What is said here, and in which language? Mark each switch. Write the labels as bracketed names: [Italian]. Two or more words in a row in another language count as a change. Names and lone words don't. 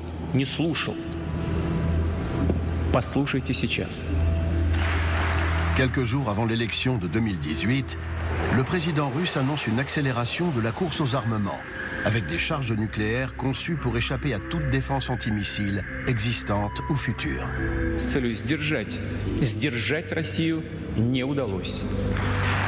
[Russian] не слушал. Послушайте сейчас. [French] Quelques jours avant l'élection de 2018, le président russe annonce une accélération de la course aux armements, avec des charges nucléaires conçues pour échapper à toute défense antimissile existante ou future. [Russian] С целью сдержать Россию не удалось.